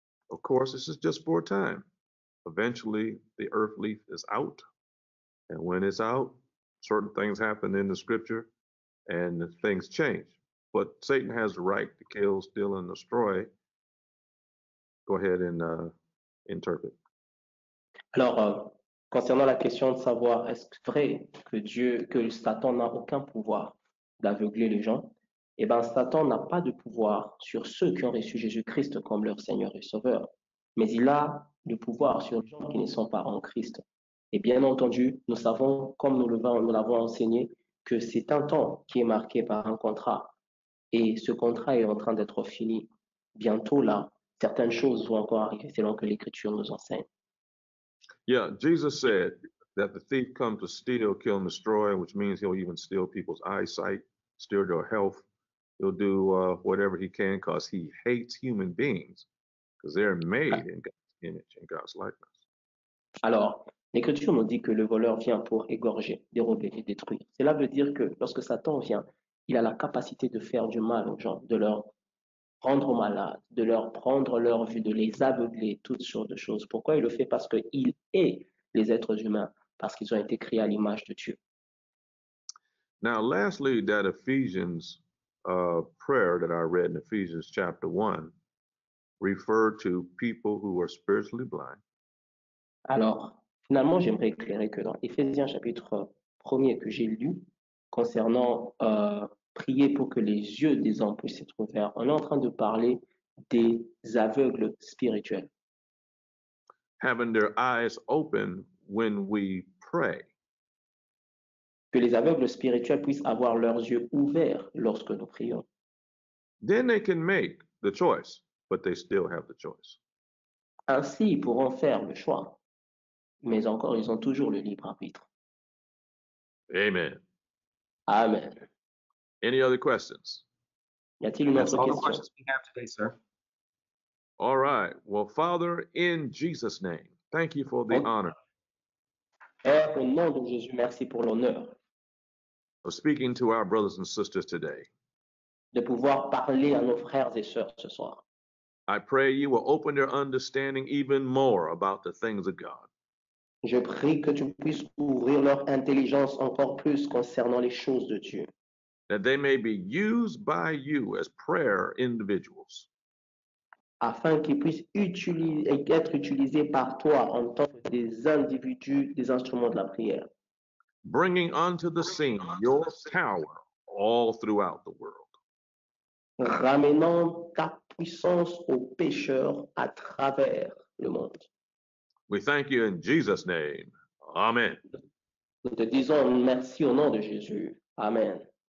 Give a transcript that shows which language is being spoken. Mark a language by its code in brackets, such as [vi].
[en] Of course, this is just for a time. Eventually, the earth leaf is out. And when it's out, certain things happen in the scripture and things change. But Satan has the right to kill, steal, and destroy. Go ahead and interpret. [fr] Alors, concernant la question de savoir est-ce vrai que Satan n'a aucun pouvoir d'aveugler les gens, eh bien, Satan n'a pas de pouvoir sur ceux qui ont reçu Jésus-Christ comme leur Seigneur et Sauveur, mais il a le pouvoir sur les gens qui ne sont pas en Christ. Et bien entendu, nous savons, comme nous l'avons enseigné, que c'est un temps qui est marqué par un contrat. Et ce contrat est en train d'être fini. Bientôt, là, certaines choses vont encore arriver selon que l'Écriture nous enseigne. [en] Yeah, Jesus said that the thief comes to steal, kill, and destroy, which means he'll even steal people's eyesight, steal their health. He'll do whatever he can because he hates human beings because they're made in God's image and God's likeness. [fr] Alors, l'Écriture nous dit que le voleur vient pour égorger, dérober et détruire. Cela veut dire que lorsque Satan vient, il a la capacité de faire du mal aux gens, de leur rendre malades, de leur prendre leur vue, de les aveugler, toutes sortes de choses. Pourquoi il le fait? Parce qu'il est les êtres humains, parce qu'ils ont été créés à l'image de Dieu. [en] Now, lastly, that Ephesians prayer that I read in Ephesians chapter 1 referred to people who are spiritually blind. [fr] Alors, finalement, j'aimerais éclairer que dans Éphésiens chapitre 1er que j'ai lu, concernant prier pour que les yeux des hommes puissent être ouverts, on est en train de parler des aveugles spirituels. [en] Having their eyes open when we pray. [fr] Que les aveugles spirituels puissent avoir leurs yeux ouverts lorsque nous prions. [en] Then they can make the choice, but they still have the choice. [fr] Ainsi, ils pourront faire le choix, mais encore, ils ont toujours le libre arbitre. [en] Amen. [fr] Amen. [en] Any other questions? [fr] Y a-t-il une [en] That's [fr] autre [en] all the [fr] question? [en] questions we have today, sir. All right. Well, Father, in Jesus' name, thank you for the honor [fr] Père, au nom de Jésus, merci pour l'honneur [en] of speaking to our brothers and sisters today. [fr] de pouvoir parler à nos frères et sœurs ce soir. [en] I pray you will open their understanding even more about the things of God. [fr] Je prie que tu puisses ouvrir leur intelligence encore plus concernant les choses de Dieu, [en] That they may be used by you as prayer individuals. [fr] afin qu'ils puissent être utilisés par toi en tant que des individus, des instruments de la prière, [en] Bringing onto the scene your power all throughout the world. [fr] ramenant ta puissance aux pécheurs à travers le monde. [en] We thank you in Jesus' name. Amen. [fr] Nous te disons merci au nom de Jésus. Amen.